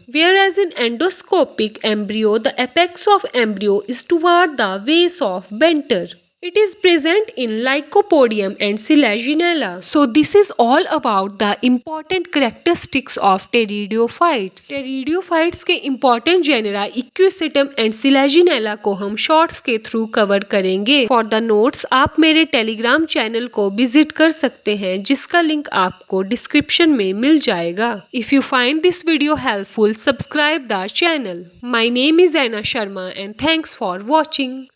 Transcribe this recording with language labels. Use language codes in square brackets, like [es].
[en] Whereas in endoscopic embryo, the apex of embryo is toward the base of venter. It is present in Lycopodium and Selaginella. So this is all about the important characteristics of pteridophytes. [hi] Pteridophytes के important genera Equisetum and Selaginella को हम shorts के through cover करेंगे. [en] For the notes [hi] आप मेरे Telegram channel को visit कर सकते हैं जिसका link आपको description में मिल जाएगा. [en] If you find this video helpful, subscribe the channel. My name is Anna Sharma and thanks for watching.